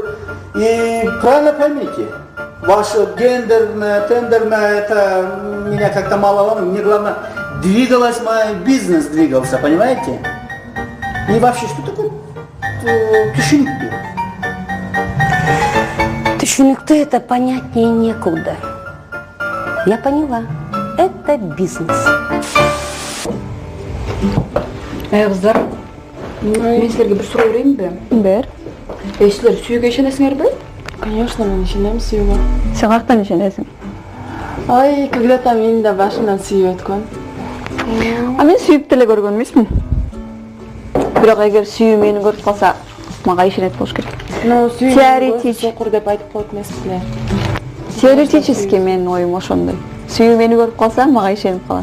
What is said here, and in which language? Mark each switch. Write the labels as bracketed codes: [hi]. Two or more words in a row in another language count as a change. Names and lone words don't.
[ru] И правильно поймите, ваше гендерное, тендерное, это меня как-то мало волнует. Мне главное, двигалась моя бизнес, двигался, понимаете? И вообще, что такое түшүнүктүү? Түшүнүктүү — это понятнее некуда. Я поняла. Это бизнес. [ky] Кыздар, мен силерге бир суроо берейинби? Бер. Силер сүйүүгө ишенесиңерби? Конечно, мен ишенем сүйүүгө. Сен каяктан ишенесиң? Ай, когда-то мен да башынан сүйүп өткөн. А мен сүйүп деле көргөн эмесмин. Бирок эгер сүйүү мени көрүп калса, мага ишенет болуш керек. Ну, Теоретически. сокур деп айтып коет эмеспи? Теоретически менин оюм ошондой. Сүйүү мени көрүп калса, мага ишенип калат.